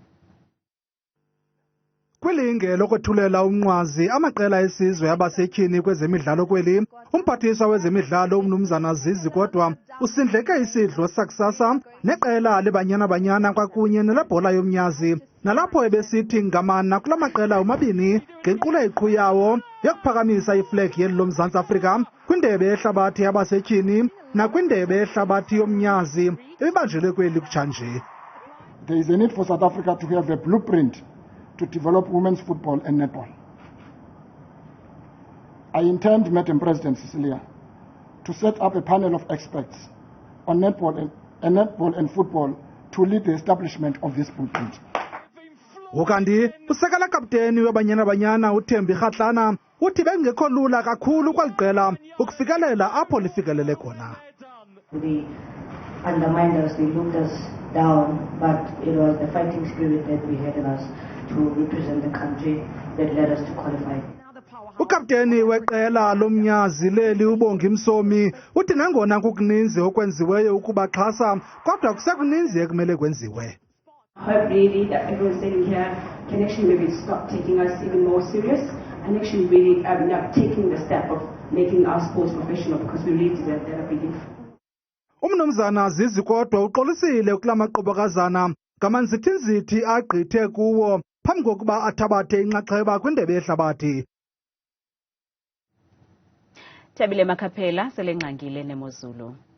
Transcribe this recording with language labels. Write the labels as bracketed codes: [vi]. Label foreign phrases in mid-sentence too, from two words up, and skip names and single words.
[xh] Kwilinge lokwethulela umnqwazi amaqela esizwe abasetyhini kwezemidlalo kweli, umphathiswa wezemidlalo umnumzana Zizi kodwa usindleke isidlo sakusasa neqela leBanyana Banyana kwakunye nelebhola yomnyazi, nalapho ebesithi ngamana kula maqela omabini ngenkqubo yawo yokuphakamisa iflegi yeli loMzantsi Afrika kwindebe yehlabathi yabasetyhini nakwindebe yehlabathi yomnyazi ebibanjelwe kweli kutshanje. [en] There is a need for South Africa to have a blueprint to develop women's football and netball. I intend, Madam President Cecilia, to set up a panel of experts on netball and football to lead the establishment of this blueprint. [xh] Ukanti usekela kapteni weBanyana Banyana uThembi Kgatlana uthi bengekho lula kakhulu kwaliqela ukufikelela apho lifikelele khona. [en] They undermined us, they looked us down, but it was the fighting spirit that we had in us to represent the country that led us to qualify. [xh] Ukapteni weqela lomnyazi leli uBongi Msomi uthi nangona kukuninzi okwenziweyo ukubaxhasa kodwa kusekuninzi ekumele kwenziwe. [en] Hope really that everyone sitting here can actually maybe stop taking us even more serious and actually really taking the step of making our sports professional, because we really deserve that, I believe. [xh] Umnumzana Zizi kodwa uxolisile kula maqobokazana ngamanzithinzithi agqithe kuwo phambi kokuba athabathe inxaxheba kwindebe yehlabathi. Thabile Makhaphela selengqangile neMozulu.